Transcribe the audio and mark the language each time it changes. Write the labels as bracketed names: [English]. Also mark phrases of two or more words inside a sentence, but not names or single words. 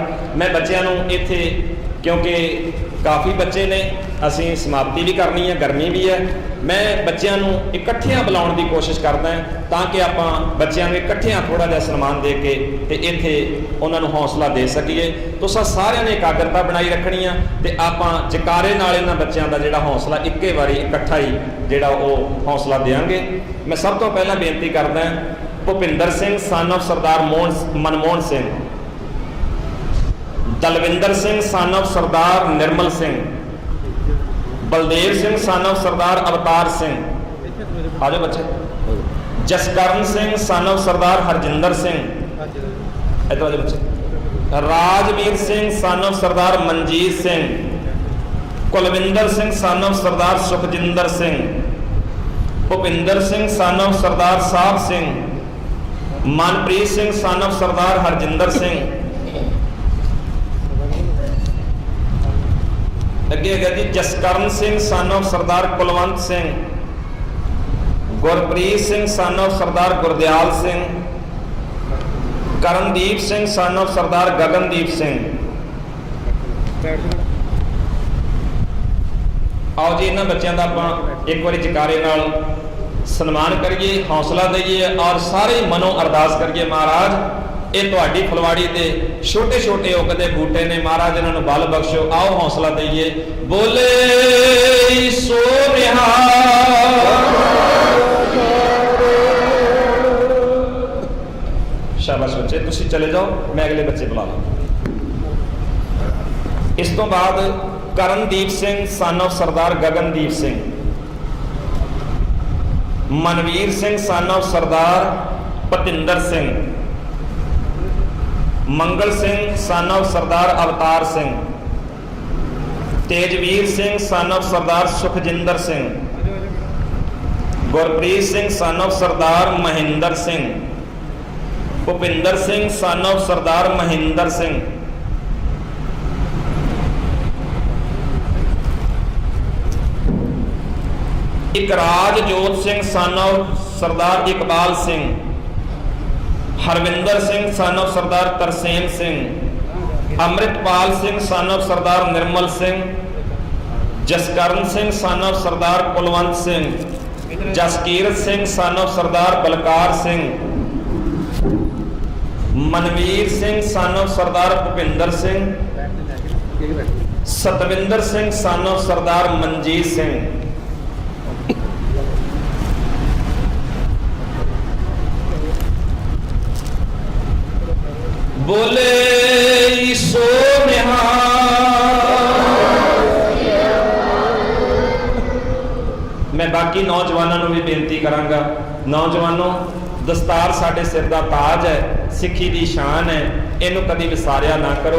[Punjabi] ਮੈਂ ਬੱਚਿਆਂ ਨੂੰ ਇੱਥੇ, ਕਿਉਂਕਿ ਕਾਫੀ ਬੱਚੇ ਨੇ, ਅਸੀਂ ਸਮਾਪਤੀ ਵੀ ਕਰਨੀ ਹੈ, ਗਰਮੀ ਵੀ ਹੈ, ਮੈਂ ਬੱਚਿਆਂ ਨੂੰ ਇਕੱਠਿਆਂ ਬੁਲਾਉਣ ਦੀ ਕੋਸ਼ਿਸ਼ ਕਰਦਾ ਹਾਂ, ਤਾਂ ਕਿ ਆਪਾਂ ਬੱਚਿਆਂ ਨੂੰ ਇਕੱਠਿਆਂ ਥੋੜਾ ਜਿਹਾ ਸਨਮਾਨ ਦੇ ਕੇ ਤੇ ਇੱਥੇ ਉਹਨਾਂ ਨੂੰ ਹੌਸਲਾ ਦੇ ਸਕੀਏ। ਤੁਸੀਂ ਸਾਰਿਆਂ ਨੇ ਇਕਾਗਰਤਾ ਬਣਾਈ ਰੱਖਣੀ ਆ, ਤੇ ਆਪਾਂ ਜਕਾਰੇ ਨਾਲ ਇਹਨਾਂ ਬੱਚਿਆਂ ਦਾ ਜਿਹੜਾ ਹੌਸਲਾ ਇੱਕੇ ਵਾਰੀ ਇਕੱਠਾ ਹੀ ਜਿਹੜਾ ਉਹ ਹੌਸਲਾ ਦੇਵਾਂਗੇ। ਮੈਂ ਸਭ ਤੋਂ ਪਹਿਲਾਂ ਬੇਨਤੀ ਕਰਦਾ ਹਾਂ, ਭੁਪਿੰਦਰ ਸਿੰਘ [English] son of [Punjabi] ਸਰਦਾਰ ਮਨਮੋਹਨ ਸਿੰਘ, ਦਲਵਿੰਦਰ ਸਿੰਘ son of ਸਰਦਾਰ ਨਿਰਮਲ ਸਿੰਘ, ਬਲਦੇਵ ਸਿੰਘ [English] son of [Punjabi] ਸਰਦਾਰ ਅਵਤਾਰ ਸਿੰਘ, ਆਜੋ ਬੱਚੇ, ਜਸਕਰਨ ਸਿੰਘ [English] son of [Punjabi] ਸਰਦਾਰ ਹਰਜਿੰਦਰ ਸਿੰਘ, ਇੱਧਰ ਆਜੋ ਬੱਚੇ, ਰਾਜਵੀਰ ਸਿੰਘ [English] son of [Punjabi] ਸਰਦਾਰ ਮਨਜੀਤ ਸਿੰਘ, ਕੁਲਵਿੰਦਰ ਸਿੰਘ [English] son of [Punjabi] ਸਰਦਾਰ ਸੁਖਜਿੰਦਰ ਸਿੰਘ, ਭੁਪਿੰਦਰ ਸਿੰਘ [English] son of [Punjabi] ਸਰਦਾਰ ਸਾਹਿਬ ਸਿੰਘ, ਮਨਪ੍ਰੀਤ ਸਿੰਘ [English] son of [Punjabi] ਸਰਦਾਰ ਹਰਜਿੰਦਰ ਸਿੰਘ, ਅੱਗੇ ਹੈਗਾ ਜੀ ਜਸਕਰਨ ਸਿੰਘ [English] son of [Punjabi] ਸਰਦਾਰ ਕੁਲਵੰਤ ਸਿੰਘ, ਗੁਰਪ੍ਰੀਤ ਸਿੰਘ [English] son of [Punjabi] ਸਰਦਾਰ ਗੁਰਦਿਆਲ ਸਿੰਘ, ਕਰਨਦੀਪ ਸਿੰਘ [English] son of [Punjabi] ਸਰਦਾਰ ਗਗਨਦੀਪ ਸਿੰਘ। ਆਓ ਜੀ ਇਹਨਾਂ ਬੱਚਿਆਂ ਦਾ ਆਪਾਂ ਇੱਕ ਵਾਰੀ ਜਕਾਰੇ ਨਾਲ ਸਨਮਾਨ ਕਰੀਏ, ਹੌਸਲਾ ਦਈਏ ਔਰ ਸਾਰੇ ਮਨੋਂ ਅਰਦਾਸ ਕਰੀਏ, ਮਹਾਰਾਜ ਇਹ ਤੁਹਾਡੀ ਫੁਲਵਾੜੀ ਦੇ ਛੋਟੇ ਛੋਟੇ ਉਗਦੇ ਬੂਟੇ ਨੇ, ਮਹਾਰਾਜ ਇਹਨਾਂ ਨੂੰ ਬਲ ਬਖਸ਼ੋ। ਆਓ ਹੌਸਲਾ ਦਈਏ, ਬੋਲੇ ਸੋ ਨਿਹਾਲ। ਸ਼ਾਬਾਸ਼ ਬੱਚੇ, ਤੁਸੀਂ ਚਲੇ ਜਾਓ, ਮੈਂ ਅਗਲੇ ਬੱਚੇ ਬੁਲਾ ਲਾਂ। ਇਸ ਤੋਂ ਬਾਅਦ ਕਰਨਦੀਪ ਸਿੰਘ [English] son of [Punjabi] ਸਰਦਾਰ ਗਗਨਦੀਪ ਸਿੰਘ, ਮਨਵੀਰ ਸਿੰਘ [English] son of [Punjabi] ਸਰਦਾਰ ਪਤਿੰਦਰ ਸਿੰਘ, ਮੰਗਲ ਸਿੰਘ [English] son of [Punjabi] ਸਰਦਾਰ ਅਵਤਾਰ ਸਿੰਘ, ਤੇਜਵੀਰ ਸਿੰਘ [English] son of [Punjabi] ਸਰਦਾਰ ਸੁਖਜਿੰਦਰ ਸਿੰਘ, ਗੁਰਪ੍ਰੀਤ ਸਿੰਘ [English] son of [Punjabi] ਸਰਦਾਰ ਮਹਿੰਦਰ ਸਿੰਘ, ਭੁਪਿੰਦਰ ਸਿੰਘ [English] son of [Punjabi] ਸਰਦਾਰ ਮਹਿੰਦਰ ਸਿੰਘ, ਇਕਰਾਜਜੋਤ ਸਿੰਘ [English] son of [Punjabi] ਸਰਦਾਰ ਇਕਬਾਲ ਸਿੰਘ, ਹਰਵਿੰਦਰ ਸਿੰਘ [English] son of [Punjabi] ਸਰਦਾਰ ਤਰਸੇਮ ਸਿੰਘ, ਅੰਮ੍ਰਿਤਪਾਲ ਸਿੰਘ [English] son of [Punjabi] ਸਰਦਾਰ ਨਿਰਮਲ ਸਿੰਘ, ਜਸਕਰਨ ਸਿੰਘ [English] son of [Punjabi] ਸਰਦਾਰ ਕੁਲਵੰਤ ਸਿੰਘ, ਜਸਕੀਰਤ ਸਿੰਘ [English] son of [Punjabi] ਸਰਦਾਰ ਬਲਕਾਰ ਸਿੰਘ, ਮਨਵੀਰ ਸਿੰਘ [English] son of [Punjabi] ਸਰਦਾਰ ਭੁਪਿੰਦਰ ਸਿੰਘ, ਸਤਵਿੰਦਰ ਸਿੰਘ [English] son of [Punjabi] ਸਰਦਾਰ ਮਨਜੀਤ ਸਿੰਘ। ਬੋਲੇ ਸੋ ਨਿਹਾਲ। ਮੈਂ ਬਾਕੀ ਨੌਜਵਾਨਾਂ ਨੂੰ ਵੀ ਬੇਨਤੀ ਕਰਾਂਗਾ, ਨੌਜਵਾਨੋ ਦਸਤਾਰ ਸਾਡੇ ਸਿਰ ਦਾ ਤਾਜ ਹੈ, ਸਿੱਖੀ ਦੀ ਸ਼ਾਨ ਹੈ, ਇਹਨੂੰ ਕਦੀ ਵਿਸਾਰਿਆ ਨਾ ਕਰੋ।